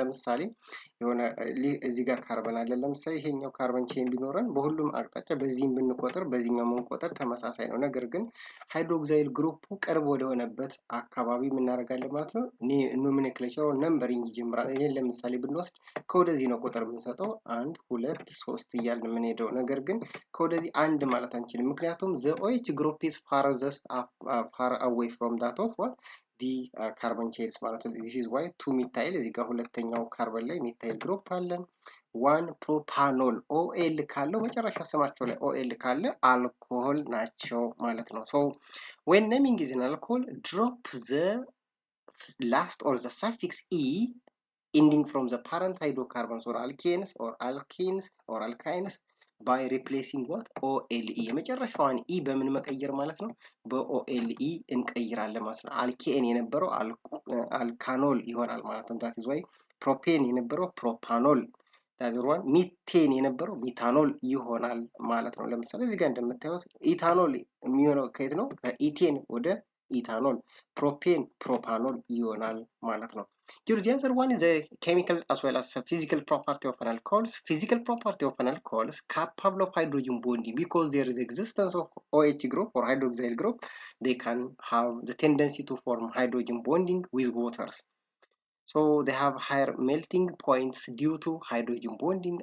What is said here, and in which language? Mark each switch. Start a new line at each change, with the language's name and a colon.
Amharic: ለምሳሌ የሆነ እዚህ ጋር ካርበን አለ። ለምሳሌ ይሄኛው ካርበን ቼን ቢኖረን በሁሉም አቅጣጫ በዚህም ብንቆጥር በዚህኛው ብንቆጥር ተመሳሳይ ነው። ነገር ግን ሃይድሮክሳይል ግሩፑ ቅርብ ወደ ሆነበት አካባቢ ምን እናደርጋለን ማለት ነው? ኖሜንክሌቸር ኦር ነምበሪንግ ይጀምራል። ይሄን ለምሳሌ ብንወስድ ከወደዚህ ነው ቁጥር የምንሰጠው 1 2 3 እያልን የምንሄደው። ነገር ግን ከወደዚህ አንድ ማለት አንችልም፣ ምክንያቱም
English: the OH group is farthest far away from that of what the carbon chains
Amharic: ማለት ነው።
English: this is why
Amharic: 2 ሚታይል እዚህ ጋር ሁለተኛው ካርበን ላይ ሚታይል ግሩፕ አለን። 1 ፕሮፓኖል OL ካለው መጨረሻ ስማቸው ላይ OL ካለ አልኮሆል ናቸው ማለት ነው።
English: so when naming is an alcohol, drop the last or the suffix e ending from the parent hydrocarbons or alkanes or alkenes or alkynes by replacing what OLE
Amharic: የመጨረሻዋን e በምን መቀየር ማለት ነው? በOLE እንቀይራለን ማለት ነው። አልኬን የነበረው አልካኖል ይሆናል ማለት ነው።
English: that is why
Amharic: ፕሮፔን የነበረው ፕሮፓኖል፣ that is why ሚቴን የነበረው ሚታኖል ይሆናል ማለት ነው። ለምሳሌ እዚህ ጋር እንደምታዩት ኢታኖል የሚሆነው ከየት ነው? ከኢቴን ወደ ኢታኖል፣ ፕሮፔን ፕሮፓኖል ይሆናል ማለት ነው።
English: Here, the other one is a chemical as well as a physical property of an alcohols. Physical property of an alcohols capable of hydrogen bonding, because there is existence of OH group or hydroxyl group. They can have the tendency to form hydrogen bonding with waters. So they have higher melting points due to hydrogen bonding.